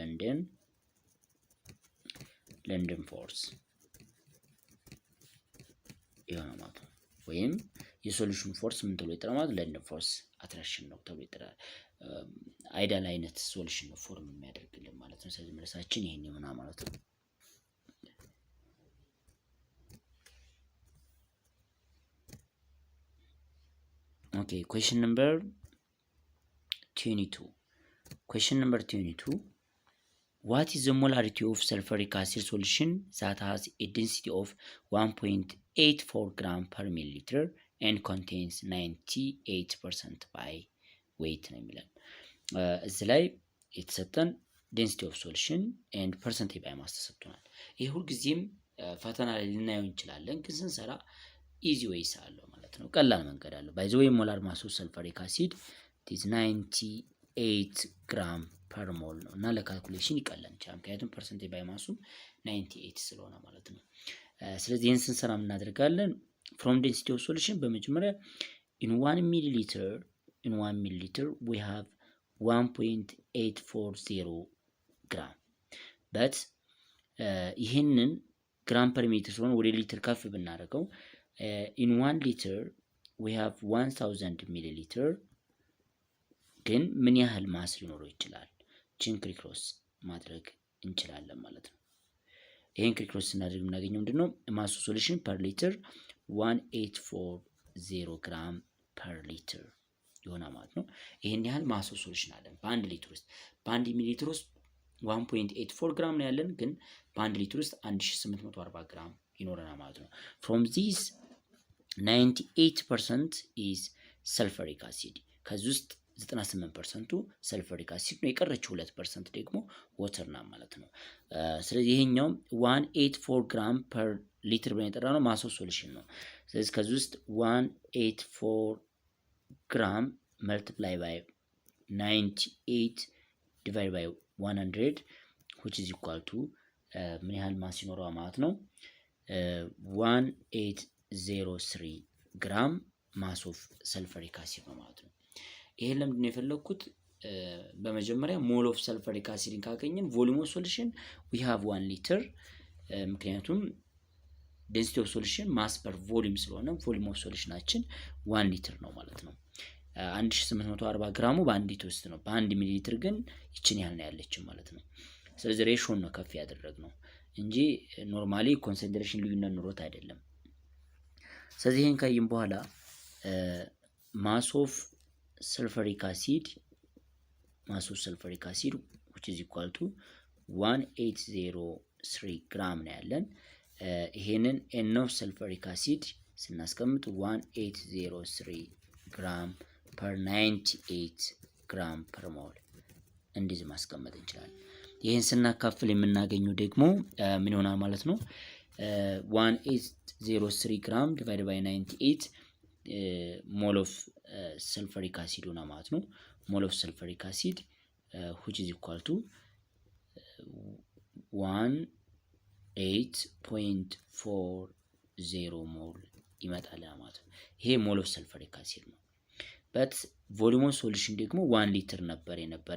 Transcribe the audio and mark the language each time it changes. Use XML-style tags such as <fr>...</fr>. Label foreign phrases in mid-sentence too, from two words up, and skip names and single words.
<en>London force</en> <am>የሆነ ማለት ነው። ወይም የሶሉሽን ፎርስ ምን ተብሎ ይጠራል ማለት</am> <en>London force attraction</en> <am>ነው ተብሎ ይጠራል። አይዳል አይነት ሶሉሽን ነው ፎርም የሚያደርግልን ማለት ነው። ስለዚህ መልሳችን ይሄን ይሆናል ማለት ነው። ኦኬ</am> <en>question number 22. Question number 22. What is the molarity of sulfuric acid solution that has a density of 1.84 gram per milliliter and contains 98% by weight</en> <am>ነው የሚለን። እዚህ ላይ የተሰጠን</am> <en>density of solution and percentage by mass</en> <am>ተሰጥቶናል። ይሄ ሁልጊዜም ፈተና ላይ ልናየው እንችላለን፣ ግን ስንሰራ</am> <en>easy ways</en> <am>አለው ማለት ነው። ቀላል መንገድ አለው።</am> <en>by the way molar mass of sulfuric acid is 98 gram per mol</en> <am>ነው እና ለካልኩሌሽን ይቀላል ይችላል፣ ምክንያቱም</am> <en>percentage by massu</en> <am>98 ስለሆነ ማለት ነው። ስለዚህ ይህን ስንሰራ እናደርጋለን</am> <en>from density of solution</en> <am>በመጀመሪያ</am> <en>in 1 milliliter we have</en> <am>1.840 ግራም በት ይህንን</am> <en>gram per meter</en> <am>ስለሆነ ወደ ሊትር ከፍ ብናደርገው</am> <en>in 1 liter we have 1000 milliliter</en> <am>ግን ምን ያህል ማስ ሊኖረው ይችላል? ችን ክሪክሮስ ማድረግ እንችላለን ማለት ነው። ይሄን ክሪክሮስ ስናደርግ የምናገኘው ምንድነው?</am> <en>massu solution per liter 1840 gram per liter</en> <am>ይሆናል ማለት ነው። ይሄን ያህል</am> <en>massu solution</en> <am>አለን በአንድ ሊትር ውስጥ። በአንድ ሚሊ ሊትር ውስጥ 1.84 ግራም ነው ያለን፣ ግን በአንድ ሊትር ውስጥ 1840 ግራም ይኖረናል ማለት ነው።</am> <en>from this 98% is sulfuric acid</en> <am>ከዚህ ውስጥ 98%</am> <en>sulfuric acid</en> <am>ነው። የቀረችው 2% ደግሞ ወተር ናት ማለት ነው። ስለዚህ ይሄኛው 184</am> <en>gram per liter</en> <am>ብለን የጠራ ነው</am> <en>mass of solution</en> <am>ነው። ስለዚህ ከዚህ ውስጥ 184 ግራም</am> <en>multiply by 98 divide by 100 which is equal to</en> <am>ምን ያህል ማስ ይኖረዋል ማለት ነው? 1803 ግራም</am> <en>mass of sulfuric acid</en> <am>ነው ማለት ነው። ይሄን ለምንድን ነው የፈለኩት? በመጀመሪያ</am> <en>mol of sulfuric acidን</en> <am>ካገኘን</am> <en>volume of solution we have</en> <am>1 ሊትር፣ ምክንያቱም</am> <en>density of solution mass per volume</en> <am>ስለሆነ</am> <en>volume of solutionachin</en> <am>1 ሊትር ነው ማለት ነው። 1840 ግራሙ በአንድ ሊትር ውስጥ ነው። በአንድ ሚሊ ሊትር ግን ይችን ያህል ነው ያለችን ማለት ነው። ስለዚህ ሬሾን ነው ከፍ ያደረግነው እንጂ ኖርማሊ ኮንሰንትሬሽን ልዩነት ኑሮት አይደለም። ስለዚህ ይሄን ካየን በኋላ</am> <en>mass of sulfuric acid which is equal to</en> <am>1803 ግራም ነው ያለን። ይሄንን</am> <en>n of sulfuric acid</en> <am>ስናስቀምጥ 1803</am> <en>gram per 98 gram per mol</en> <am>እንደዚህ ማስቀመጥ እንችላለን። ይሄን ስናካፍል የምናገኘው ደግሞ ምን ይሆናል ማለት ነው? 1803</am> <en>gram divided by 98 mol of sulfuric acid</en> <am>ሆና ማለት ነው።</am> <en>mol of sulfuric acid which is equal to 18.40 mol</en> <am>ይመጣል ማለት ነው። ይሄ</am> <en>mol of sulfuric acid</en> <am>ነው። በት</am> <en>volume of solution</en> <am>ደግሞ 1 ሊትር ነበር የነበረ</am>